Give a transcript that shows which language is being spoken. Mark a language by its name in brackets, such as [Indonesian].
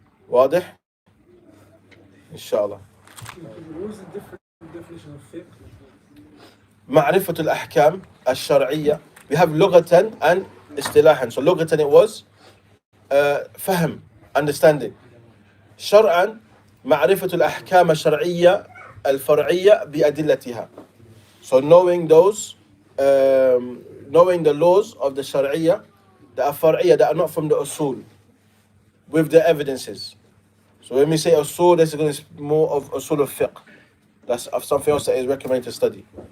[Arabic] واضح? Inshallah. [English] What was the different definition of fiqh? [Arabic] معرفة الأحكام الشرعية. [English] We have لغة and اصطلاحا. So لغة it was فهم, understanding. [Arabic] شرعا معرفة الأحكام الشرعية الفرعية بأدلتها. [English] So knowing those, knowing the laws of the Shari'iyah that are far'iyah, that are not from the usul, with the evidences. So when we say usul, this is going to be more of usul of fiqh. That's of something else that is recommended to study.